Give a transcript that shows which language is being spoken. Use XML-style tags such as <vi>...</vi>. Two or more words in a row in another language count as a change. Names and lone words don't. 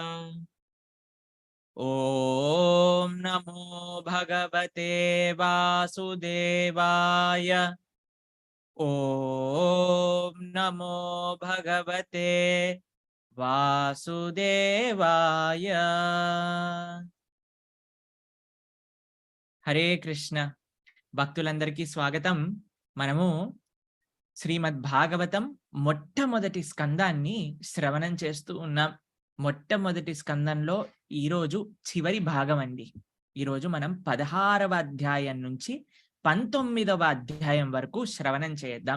<sa>ఓం నమో భగవతే వాసుదేవాయ. ఓం నమో భగవతే వాసుదేవాయ. హరే కృష్ణ.</sa> <te>భక్తులందరికీ స్వాగతం. మనము శ్రీమద్ భాగవతం మొట్టమొదటి స్కందాన్ని శ్రవణం చేస్తూ ఉన్నాం. మొట్టమొదటి స్కందంలో ఈరోజు చివరి భాగం అండి. ఈరోజు మనం 16వ అధ్యాయం నుంచి 19వ అధ్యాయం వరకు శ్రవణం చేద్దాం.</te>